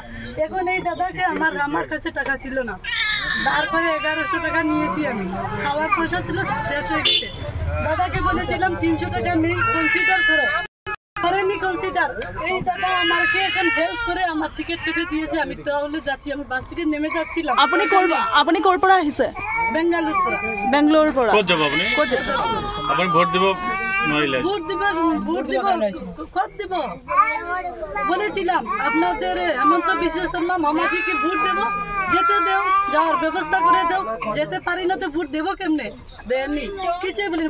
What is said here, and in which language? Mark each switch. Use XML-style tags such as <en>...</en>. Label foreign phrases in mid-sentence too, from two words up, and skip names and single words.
<bn>এখন এই দাদাকে আমার কাছে টাকা ছিল না, তারপরে 1100 টাকা নিয়েছি আমি। খাওয়ার পয়সা ছিল, শেষ হয়ে গেছে। দাদাকে বলেছিলাম 300 টাকা নেই, কনসিডার করো, করেনি কনসিডার। এই দাদা আমাকে এখন হেল্প করে আমার টিকিট কেটে দিয়েছে। আমি তাহলে যাচ্ছি, আমি বাস থেকে নেমে যাচ্ছিলাম।</bn> <as>আপনি কোৰ পৰা আহিছে? বেঙ্গালুর পৰা। কত যাব আপনি? আপনি ভোট দিব নইলে?</as> <bn>ভোট দিব বলেছিলাম আপনাদের হেমন্ত বিশ্ব শর্মা মামাজিকে ভোট দেবো, যেতে দেও, যাওয়ার ব্যবস্থা করে দেও। যেতে পারি না তো ভোট দেবো কেমনে? দেয়নি, কিছুই বলিনি।</bn>